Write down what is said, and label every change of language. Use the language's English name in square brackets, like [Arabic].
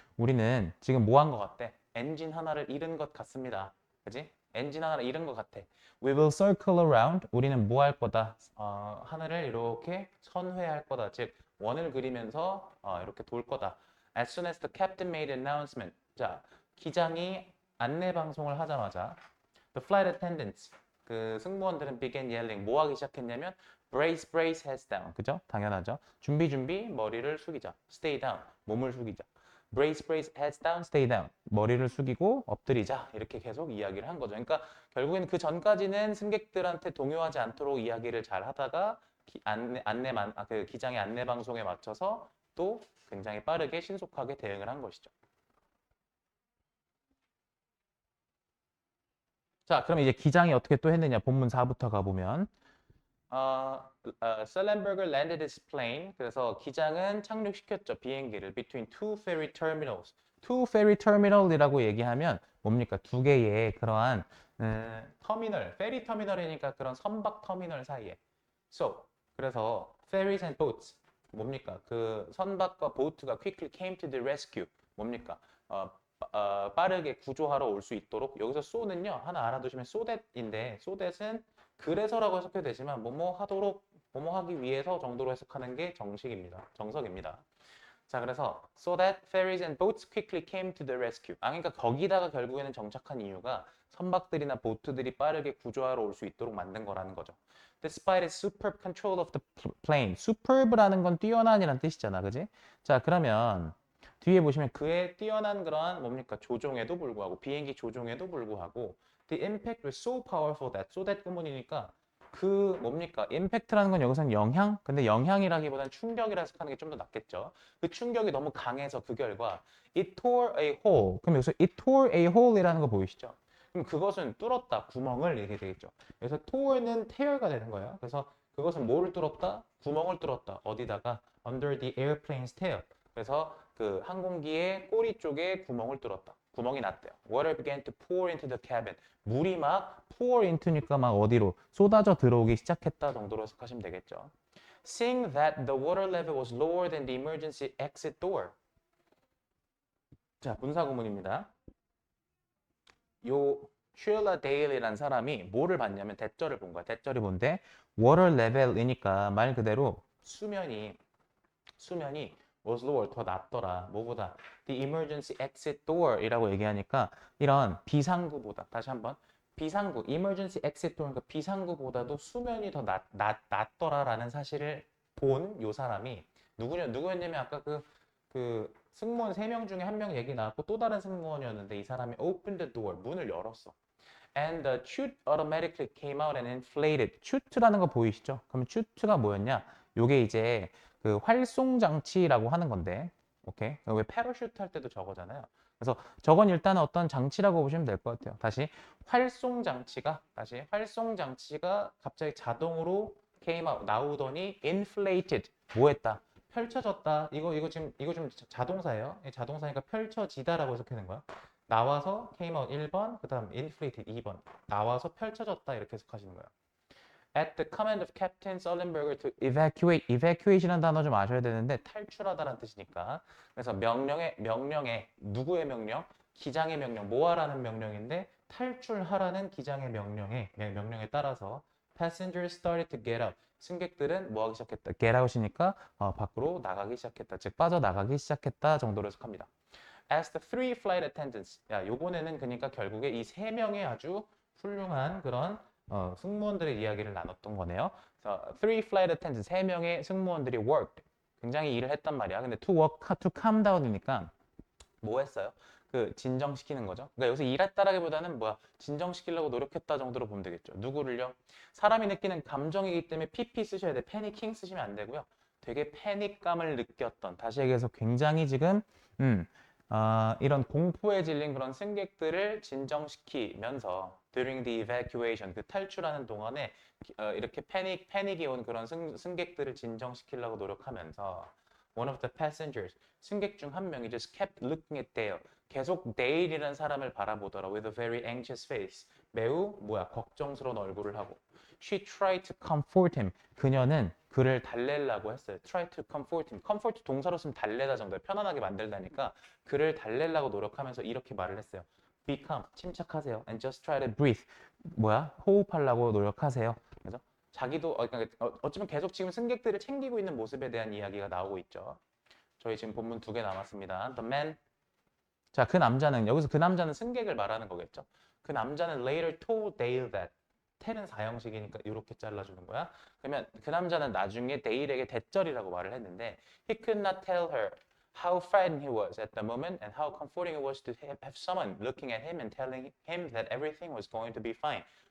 [Korean] 우리는 지금 뭐 한 것 같대? 엔진 하나를 잃은 것 같습니다. 그지? 엔진 하나를 잃은 것 같아. [English] We will circle around. [Korean] 우리는 뭐 할 거다? 하늘을 이렇게 선회할 거다. 즉 원을 그리면서 이렇게 돌 거다. [English] As soon as the captain made an announcement. [Korean] 자, 기장이 안내 방송을 하자마자 [English] the flight attendants [Korean] 그 승무원들은 [English] began yelling [Korean] 뭐 하기 시작했냐면 [English] brace brace heads down [Korean] 그죠? 당연하죠. 준비 준비 머리를 숙이자. [English] stay down [Korean] 몸을 숙이자. [English] brace brace heads down stay down [Korean] 머리를 숙이고 엎드리자 이렇게 계속 이야기를 한 거죠. 그러니까 결국에는 그 전까지는 승객들한테 동요하지 않도록 이야기를 잘 하다가 그 기장의 안내 방송에 맞춰서 또 굉장히 빠르게 신속하게 대응을 한 것이죠. 자, 그럼 이제 기장이 어떻게 또 했느냐? 본문 4부터 가보면 [English] Sullenberger landed his plane. [Korean] 그래서 기장은 착륙시켰죠. 비행기를 [English] between two ferry terminals. [Korean] two ferry terminal이라고 얘기하면 뭡니까? 두 개의 그러한 터미널, 페리 터미널이니까 그런 선박 터미널 사이에. [English] So, [Korean] 그래서 [English] ferries and boats. [Korean] 뭡니까? 그 선박과 보트가 [English] quickly came to the rescue. [Korean] 뭡니까? 빠르게 구조하러 올 수 있도록 여기서 so는요 하나 알아두시면 so that인데 so that은 그래서라고 해석해도 되지만 뭐뭐 하도록 뭐뭐 하기 위해서 정도로 해석하는 게 정석입니다. 자, 그래서 [English] so that ferries and boats quickly came to the rescue. [Korean] 그러니까 거기다가 결국에는 정착한 이유가 선박들이나 보트들이 빠르게 구조하러 올 수 있도록 만든 거라는 거죠. [English] Despite its superb control of the plane. [Korean] superb라는 건 뛰어난이란 뜻이잖아, 그지? 자, 그러면 뒤에 보시면 그의 뛰어난 그러한 뭡니까? 조종에도 불구하고 비행기 조종에도 불구하고 [English] the impact was so powerful that so that [Korean] 구문이니까 그 뭡니까? impact라는 건 여기서는 영향? 근데 영향이라기보다는 충격이라 해석하는 게 좀 더 낫겠죠. 그 충격이 너무 강해서 그 결과 [English] it tore a hole. [Korean] 그럼 여기서 [English] it tore a hole [Korean] 이라는 거 보이시죠? 그럼 그것은 뚫었다, 구멍을 얘기해 되겠죠. 그래서 tore는 tear가 되는 거예요. 그래서 그것은 뭐를 뚫었다? 구멍을 뚫었다. 어디다가? [English] under the airplane's tail. [Korean] 그래서 그 항공기의 꼬리 쪽에 구멍을 뚫었다. 구멍이 났대요. [English] Water began to pour into the cabin. [Korean] 물이 막 pour into니까 막 어디로 쏟아져 들어오기 시작했다 정도로 해석하시면 되겠죠. [English] Seeing that the water level was lower than the emergency exit door. [Korean] 자, 분사 구문입니다. 요 슈일러 데일이라는 사람이 뭐를 봤냐면 대절을 본 거야. 대절이 뭔데? water level이니까 말 그대로 수면이 was lower 더 낮더라. 뭐보다? [English] The emergency exit door [Korean] 이라고 얘기하니까 이런 비상구보다 다시 한번 비상구 emergency exit door 그러니까 비상구보다도 수면이 더 낮더라라는 사실을 본 요 사람이 누구였냐면 아까 그 승무원 3명 중에 1명 얘기 나왔고 또 다른 승무원이었는데 이 사람이 [English] opened the door [Korean] 문을 열었어. [English] And the chute automatically came out and inflated. [Korean] chute라는 거 보이시죠? 그럼 chute가 뭐였냐? 요게 이제 그 활송 장치라고 하는 건데, 오케이? 왜 패러슈트 할 때도 저거잖아요. 그래서 저건 일단 어떤 장치라고 보시면 될 것 같아요. 다시 활송 장치가 갑자기 자동으로 came out 나오더니 inflated 뭐했다? 펼쳐졌다. 이거 지금 자동사예요. 자동사니까 펼쳐지다라고 해석하는 거야. 나와서 came out 1번, 그다음 inflated 2번. 나와서 펼쳐졌다 이렇게 해석하시는 거예요. At the command of Captain Sullenberger to evacuate. evacuate이라는 단어 좀 아셔야 되는데 탈출하다라는 뜻이니까. 그래서 명령에 누구의 명령? 기장의 명령. 뭐 하라는 명령인데 탈출하라는 기장의 명령에 따라서 [English] passengers started to get out. [Korean] 승객들은 뭐 하기 시작했다? get out이니까 밖으로 나가기 시작했다. 즉 빠져나가기 시작했다 정도로 해석합니다. [English] As the three flight attendants. [Korean] 야, 요번에는 그러니까 결국에 이 3명의 아주 훌륭한 그런 승무원들의 이야기를 나눴던 거네요. 그래서 three flight attendants, 3명의 승무원들이 worked, 굉장히 일을 했단 말이야. 근데 to work, to calm down이니까 뭐 했어요? 그 진정시키는 거죠. 그러니까 여기서 일했다라기보다는 뭐야? 진정시키려고 노력했다 정도로 보면 되겠죠. 누구를요? 사람이 느끼는 감정이기 때문에 PP 쓰셔야 돼. 패니킹 쓰시면 안 되고요. 되게 패닉감을 느꼈던, 다시 얘기해서 굉장히 지금 이런 공포에 질린 그런 승객들을 진정시키면서 [English] during the evacuation, [Korean] 그 탈출하는 동안에 이렇게 패닉이 온 그런 승객들을 진정시키려고 노력하면서 [English] one of the passengers, [Korean] 승객 중 한 명이 [English] just kept looking at Dale, [Korean] 계속 데일이라는 사람을 바라보더라 [English] with a very anxious face, [Korean] 매우 걱정스러운 얼굴을 하고 [English] she tried to comfort him, [Korean] 그녀는 그를 달래려고 했어요. try to comfort him, comfort 동사로 쓰면 달래다 정도에 편안하게 만들다니까 그를 달래려고 노력하면서 이렇게 말을 했어요. [English] be calm, [Korean] 침착하세요. [English] and just try to breathe, [Korean] 호흡하려고 노력하세요. 그죠? 자기도 어쩌면 계속 지금 승객들을 챙기고 있는 모습에 대한 이야기가 나오고 있죠. 저희 지금 본문 2개 남았습니다. [English] The man, [Korean] 자, 그 남자는, 여기서 그 남자는 승객을 말하는 거겠죠. 그 남자는 [English] later told Dale that, [Korean] tell은 4형식이니까 이렇게 잘라주는 거야. 그러면 그 남자는 나중에 데일에게 대절이라고 말을 했는데 [English] he could not tell her how frightened he was at the moment and how comforting it was to have someone looking at him and telling him that everything was going to be fine.